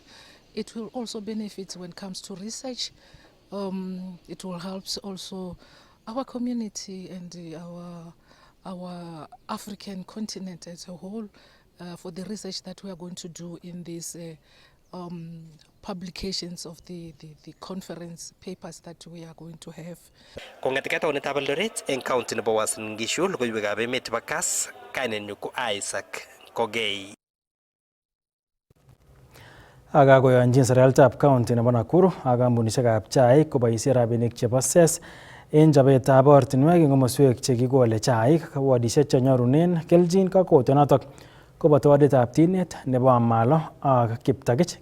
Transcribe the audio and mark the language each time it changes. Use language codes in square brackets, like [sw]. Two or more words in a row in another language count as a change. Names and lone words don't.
[en] It will also benefit when it comes to research. It will help also our community and our African continent as a whole for the research that we are going to do in these publications of the conference papers that we are going to have. [kln] Kongatika taonitab Eldoret eng county nebo Uasin Gishu, logoiwekab emet chebo Kass, kainenyu ko Isaac Kogei. Akakoyonjin serikalitab county nebo Nakuru ak kampunishekab chaik koboisie rabinik chebo SES en chobetab ortinwek eng komoswek chekikole chaik, wadishek chenyorunen keljin kakwoutyonotok koboto waditab Tinet nebo Amalo ak Kiptagich.